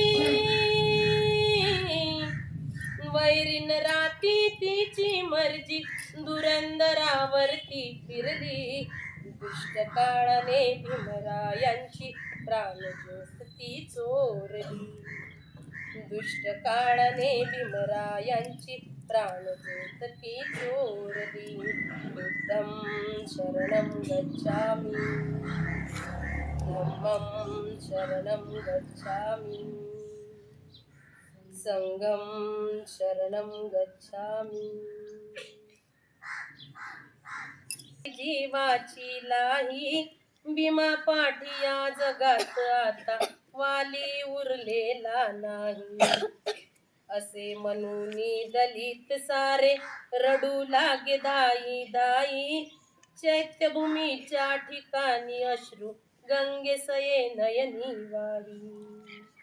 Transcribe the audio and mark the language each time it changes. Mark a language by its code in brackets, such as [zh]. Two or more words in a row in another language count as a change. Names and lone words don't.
[mr] वैरीन राती तिची मर्जी धुरंदरावरती फिरली दुष्ट काळाने भीमरायांची प्राणज्योत ती चोरली दुष्ट काळाने भीमरायांची प्राणज्योत ती चोरली [pi] बुद्धं शरणं गच्छामि धम्मं शरणं गच्छामि संघं शरणं गच्छामि जीवाची [mr] लाही भीमा पाठी या जगात आता वाली उरलेला नाही असे म्हणून दलित सारे रडू लागे दाई दाई चैत्यभूमीच्या ठिकाणी अश्रू गंगेसये नयनी वाही